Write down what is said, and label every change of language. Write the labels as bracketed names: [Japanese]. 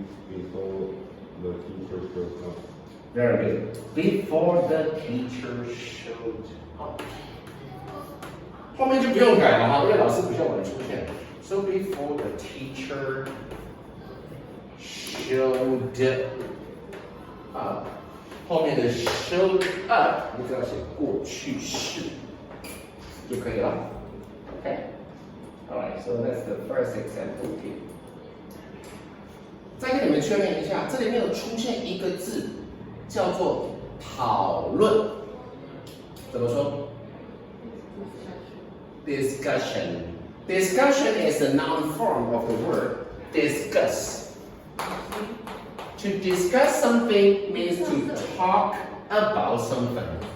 [English] before the teacher showed up. Very good. Before the teacher showed up. [Chinese] 后面就不用改了哈，因为老师不需要我的出现。 [English] So before the teacher showed up， [Chinese] 后面的 [English] showed up [Chinese] 你只要写过去式就可以了。 [English] Okay. Alright, so that's the first example here. [Chinese] 再跟你们确认一下，这里面有出现一个字，叫做讨论，怎么说 ？Discussion. [English] Discussion is the noun form of the word discuss. To discuss something means to talk about something.